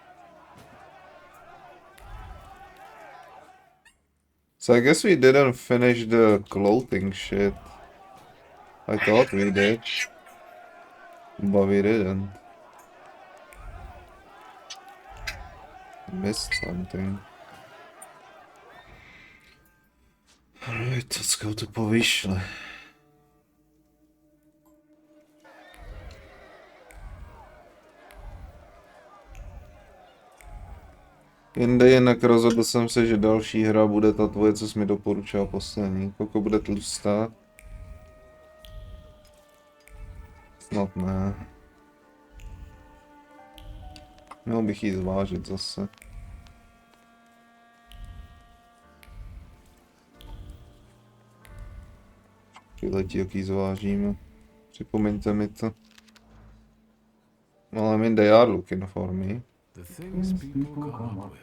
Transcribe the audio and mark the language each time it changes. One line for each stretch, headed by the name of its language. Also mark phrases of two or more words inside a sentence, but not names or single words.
English: So I guess we didn't finish the clothing shit. I thought we did. But we didn't. Missed something. Alright, let's go to Povyšle.
Czech: Jinde jinak rozhodl jsem se, že další hra bude ta tvoje, co jsi mi doporučil poslední. Koko bude tlustá? Snad ne. Měl bych jí zvážit zase. Přiletí, jak jí zvážíme. Připomeňte mi to.
English: Well, I mean, they are looking for me. The things people come up with.